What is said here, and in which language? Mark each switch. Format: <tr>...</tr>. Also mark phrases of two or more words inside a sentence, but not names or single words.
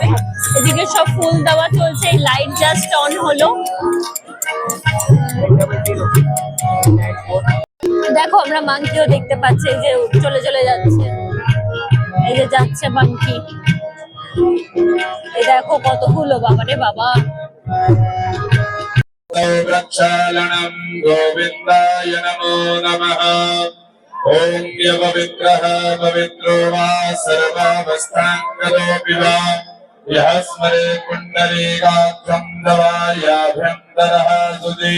<bn>এদিকে সব ফুল দেওয়া চলছে, এই</bn> <en>light just on</en> <bn>হলো। দেখো আমরা মাংকিও দেখতে পাচ্ছি, এই যে চলে চলে যাচ্ছে, এই যে যাচ্ছে মাংকি। এই দেখো কতগুলো, বাবারে বাবা।</bn> <sa>प्रक्षालनम् गोविन्दाय नमो नमः। ॐ यपवित्रः पवित्रो वा सर्वावस्थाङ्गतोऽपि वा यः स्मरे पुण्डरीकाक्षम् दवायाभ्यन्तरः सुधी।</sa>